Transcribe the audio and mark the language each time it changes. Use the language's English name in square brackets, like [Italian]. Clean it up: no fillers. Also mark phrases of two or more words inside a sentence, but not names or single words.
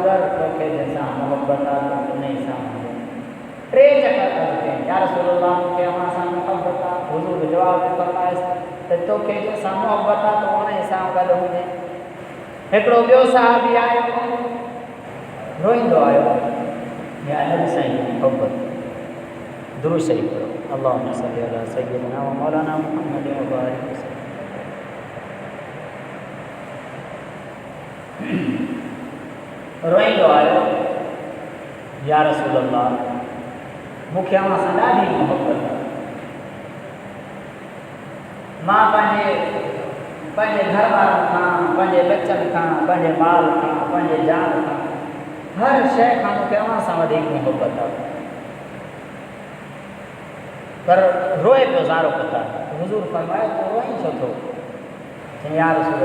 [Sindhi] ज़र तोखे जंहिंसां मोहबत आहे त उन सां टे चकर अर्ज़ु कयईं [Arabic] يا رسول الله [Sindhi] मूंखे अव्हां सां मोहबत आहे हुज़ूर जवाब में फरमायसि त तोखे जंहिंसां मोहबत आहे त उन सां गॾु हुजे हिकिड़ो ॿियो साहबी आयो रोईंदो आयो [Arabic] يا نبي [Sindhi] साईं जी मोहबत दुरूद शरीफ़ पढ़ो [Arabic] اللهم صل على سيدنا و مولانا محمد و بارك وسلم [Sindhi] रोईंदो आयो [Arabic] يا رسول الله [Sindhi] मूंखे अव्हां सां ॾाढी मोहबत आहे मां पंहिंजे घर वारनि खां पंहिंजे बचनि खां पंहिंजे माल खां पंहिंजे जान खां हर शइ खां मूंखे अव्हां सां वधीक मोहबत आहे पर रोए पियो ज़ारो पुता हुज़ूर फरमायो तूं रोई छो थो चई [Arabic] يا رسول